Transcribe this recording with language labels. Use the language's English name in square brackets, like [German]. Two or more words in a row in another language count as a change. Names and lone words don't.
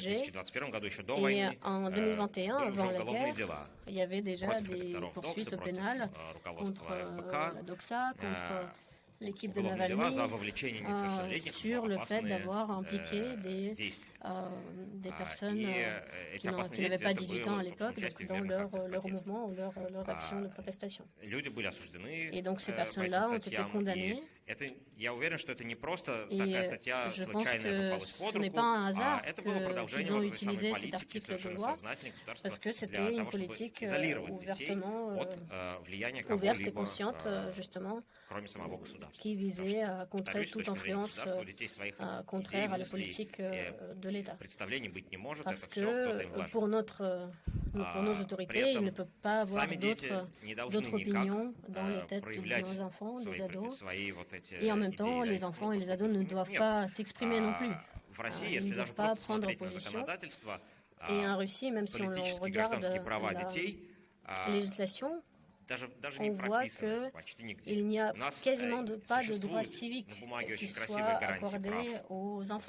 [French] Et en 2021, avant la guerre, il y avait déjà des poursuites pénales contre la Doxa, contre l'équipe de Navalny, sur le fait d'avoir impliqué des personnes qui n'avaient pas 18 ans à l'époque dans leur mouvement ou leurs actions de protestation. Et donc ces personnes-là ont été condamnées [Russian] Я уверен, что это не просто [French] Et [Russian] такая статья [French] je pense [Russian] случайная [French] que [Russian] попалась [French] ce [Russian] под [French] n'est [Russian] руку, [French] pas un hasard [Russian] это было продолжение [French] qu'ils ont [Russian] вот этой самой [French] utilisé cet [Russian] политики [French] article de [Russian] совершенно [French] loi, [Russian] сознательной государства [French] parce que c'était [Russian] для [French] une [Russian] того, чтобы [French] politique [Russian] изолировать детей [French] ouvertement [Russian] от влияния [French] ouverte et [Russian] кого-либо, [French] consciente, justement, [Russian] кроме самого государства. [French] qui visait à contrer [Russian] Повторюсь, с [French] toute [Russian] точки зрения [French] influence [Russian] государства, у детей своих [French] contraire [Russian] идей, [French] à la [Russian] мыслей, [French] politique de l'État. [Russian] представлений быть не может, [French] Parce [Russian] это все кто-то им [French] que [Russian] вложил. [French] pour nos autorités, il ne peut pas avoir d'autres opinions dans les têtes de nos enfants, des ados. Et en même temps, les enfants et les ados ne doivent pas s'exprimer non plus. Ils ne doivent pas prendre position. Et en Russie, même si on regarde la législation, on voit qu'il n'y a quasiment pas de droits civiques qui soient accordés aux enfants.